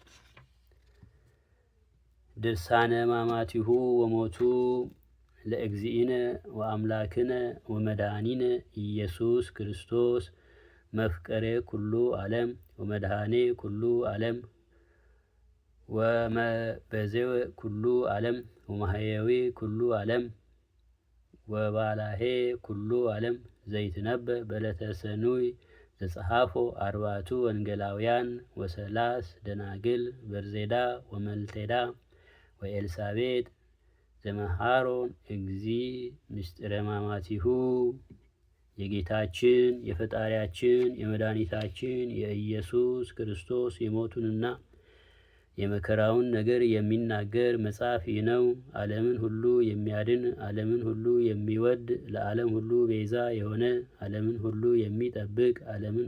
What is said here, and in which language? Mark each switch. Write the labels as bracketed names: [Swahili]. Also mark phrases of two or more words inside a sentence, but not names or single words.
[Geez] ድርሳነ ሕማማቲሁ ወሞቱ ለእግዚእነ ወአምላክነ ወመድኃኒነ ኢየሱስ ክርስቶስ መፍቀሬ ኩሉ ዓለም ወመድኃኔ ኩሉ ዓለም ወመበዜወ ኩሉ ዓለም ወማሕየዊ ኩሉ ዓለም ወባላሄ ኩሉ ዓለም ዘይትነበብ በዕለተ ሰኑይ ዘጸሐፎ አርባዕቱ ወንጌላውያን ወሰላስ ደናግል በርዜዳ ወመልቴዳ ወኤልሳቤጥ ዘመሃሮን እግዚእ ምስጢረ ሕማማቲሁ። [Amharic] የጌታችን የፈጣሪያችን የመድኃኒታችን የኢየሱስ ክርስቶስ የሞቱንና የመከራውን ነገር የሚናገር መጽሐፍ ይህ ነው። ዓለምን ሁሉ የሚያድን ዓለምን ሁሉ የሚወድ ለዓለም ሁሉ ቤዛ የሆነ ዓለምን ሁሉ የሚጠብቅ ዓለምን